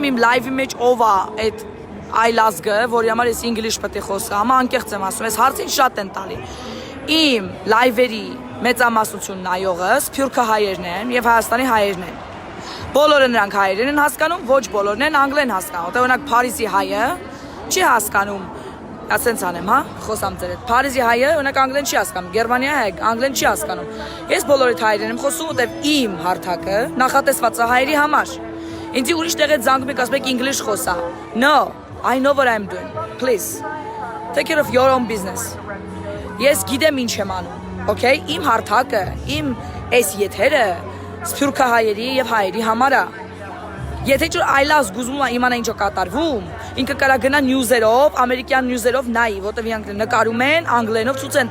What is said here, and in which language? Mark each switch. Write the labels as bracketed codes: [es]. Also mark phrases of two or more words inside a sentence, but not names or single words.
[hy] իմ լայվի մեջ ով է այդ այլազգը, որի համար ես ինգլիշ պետք է խոսամ, անկեղծ եմ ասում, ես հարցին շատ են տալի, իմ լայվերի մեծամասնություն նայողը սփյուռքը հայերն են և Հայաստանի հայերն են, բոլորը նրանք հայերեն են հասկանում, ոչ բոլորն են անգլեն հասկանում, որտեղ օրինակ Փարիզի հայը չի հասկանում, ասենց անեմ, հա, խոսամ ձեր հետ, Փարիզի հայը օրինակ անգլեն չի հասկանում, Գերմանիայի հայը անգլեն չի հասկանում, ես բոլորիդ հայերեն եմ խոսում, որտեղ իմ հարթակը նախատեսված է հայերի համար, ինձ ուրիշ տեղից զանգում եք ասում եք English խոսա, [en] no, I know what I'm doing, please, take care of your own business, [hy] ես գիտեմ ինչ եմ անում, okay, իմ հարթակը, իմ այս եթերը սփյուռքը հայերի և հայերի համար է, եթե ինչ-որ այլազգ ուզում է իմանա ինչ է կատարվում, ինքը կարա գնա նյուզերով, ամերիկյան նյուզերով նայի, որտև իրանք նկարում են, անգլերենով ցույց են